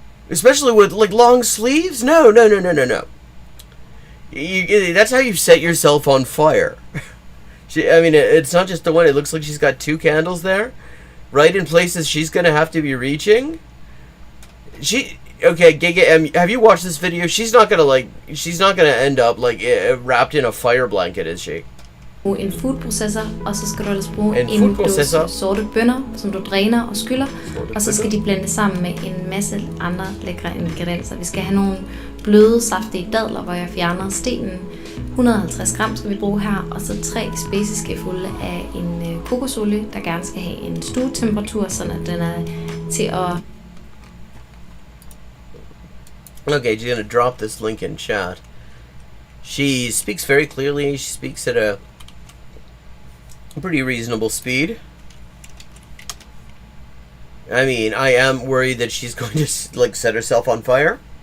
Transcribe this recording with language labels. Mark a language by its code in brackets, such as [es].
[en] Especially with, like, long sleeves? No. That's how you set yourself on fire. I mean, it's not just the one. It looks like she's got two candles there, right in places she's going to have to be reaching. Okay, Giga, have you watched this video? She's not gonna end up like wrapped in a fire blanket, is she? [da] En foodprocessor, og så skal du ellers bruge en dåse sorte bønner, som du dræner og skyller, og så skal de blende sammen med en masse andre lækre ingredienser. Vi skal have nogle bløde, saftige dadler, hvor jeg fjerner stenen. 150 gram skal vi bruge her, og så 3 spiseskefulde af en kokosolie, der gerne skal have en stuetemperatur, sådan at den er til at... [en] Okay, she's gonna drop this link in chat. She speaks very clearly. She speaks at a pretty reasonable speed. I mean, I am worried that she's going to like set herself on fire.